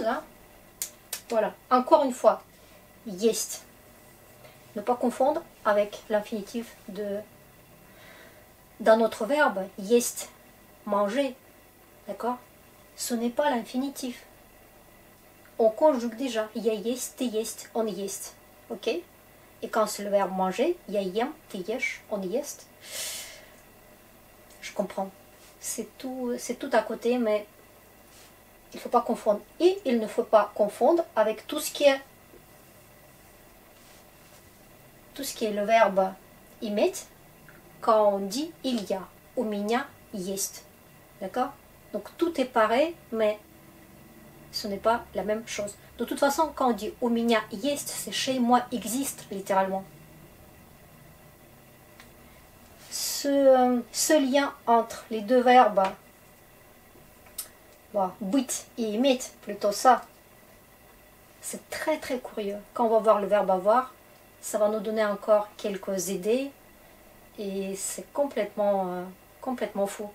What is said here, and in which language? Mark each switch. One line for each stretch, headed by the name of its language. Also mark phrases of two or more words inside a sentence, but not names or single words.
French: Hein. Voilà, encore une fois, есть. Ne pas confondre avec l'infinitif d'un autre verbe, есть, manger. D'accord? Ce n'est pas l'infinitif. On conjugue déjà.
Russian: Я есть, ты есть, он есть.
French: Ok? Et quand c'est le verbe manger,
Russian: я ем, ты ешь, он ест.
French: Je comprends. C'est tout à côté, mais il ne faut pas confondre. Et il ne faut pas confondre avec tout ce qui est le verbe иметь quand on dit il y a.
Russian: У меня есть.
French: D'accord? Donc tout est pareil, mais ce n'est pas la même chose. De toute façon, quand on dit
Russian: у меня есть,
French: c'est chez moi existe, littéralement. Ce lien entre les deux verbes, bon, быть et иметь, plutôt ça, c'est très très curieux. Quand on va voir le verbe avoir, ça va nous donner encore quelques idées et c'est complètement fou.